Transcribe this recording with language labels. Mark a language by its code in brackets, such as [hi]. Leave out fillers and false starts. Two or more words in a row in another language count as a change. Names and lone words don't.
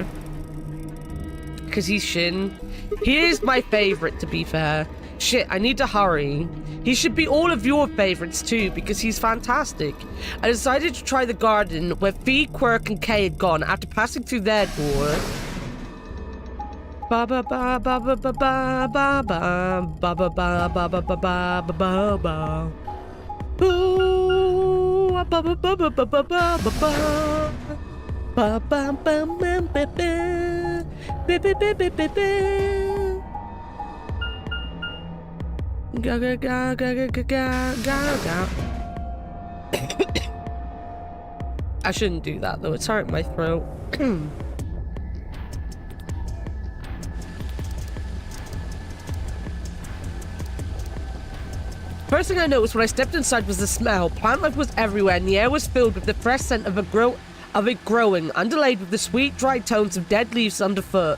[en] Because he's Shin. He is my favorite, to be fair. Shit, I need to hurry. He should be all of your favorites too, because he's fantastic. I decided to try the garden where Fee, Quirk, and Kay had gone after passing through their door. Ba ba ba ba ba ba ba ba ba ba ba ba ba ba ba ba ba ba. Ooh, ba ba ba ba ba ba ba ba ba. Ba ba ba ba ba ba. Ba ba ba ba ba ba. Ga ga ga ga ga ga ga ga ga. I shouldn't do that though, it's hurting my throat. First thing I noticed when I stepped inside was the smell. Plant life was everywhere and the air was filled with the fresh scent of it growing, underlaid with the sweet, dry tones of dead leaves underfoot.